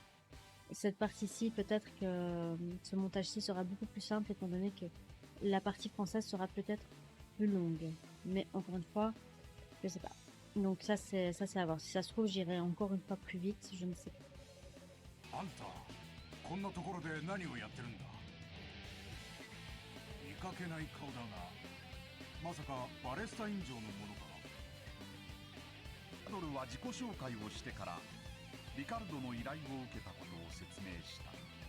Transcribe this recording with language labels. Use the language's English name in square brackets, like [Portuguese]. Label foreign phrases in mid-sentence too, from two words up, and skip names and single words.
[French] Cette partie-ci, peut-être que ce montage-ci sera beaucoup plus simple étant donné que la partie française sera peut-être plus longue. Mais encore une fois, je sais pas. Donc ça c'est à voir. Si ça se trouve, j'irai encore une fois plus vite, je ne sais pas. [Japanese] こんなところで何をやってるんだ。見かけない顔だが、まさかバレスタイン城のものか。ドルは自己紹介をしてからリカルドの依頼を受けたことを説明した。